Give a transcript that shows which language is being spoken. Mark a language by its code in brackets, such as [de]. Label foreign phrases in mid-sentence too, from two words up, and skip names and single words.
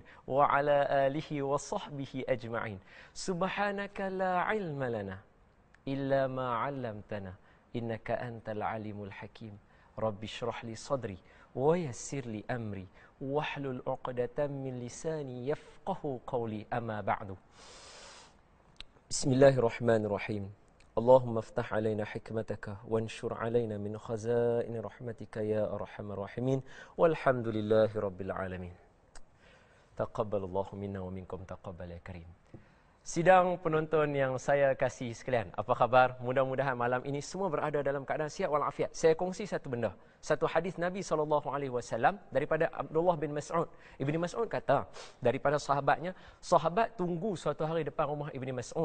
[ar] وعلى آله وصحبه أجمعين. سبحانك لا علم لنا إلا ما علمتنا. إنك أنت العليم الحكيم. رب اشرح لي صدري ويسر لي أمري. واحلل عقدة من لساني يفقهوا قولي. أما بعد. بسم الله الرحمن الرحيم. اللهم افتح علينا حكمتك وانشر علينا من خزائن رحمتك يا أرحم الراحمين. والحمد لله رب العالمين. تقبل الله منا ومنكم تقبل يا كريم. [ms] Sidang penonton yang saya kasih sekalian, apa khabar? Mudah-mudahan malam ini semua berada dalam keadaan sihat walafiat. Saya kongsi satu benda. Satu hadis Nabi SAW daripada Abdullah bin Mas'ud. Ibni Mas'ud kata, daripada sahabatnya, sahabat tunggu suatu hari depan rumah Ibni Mas'ud.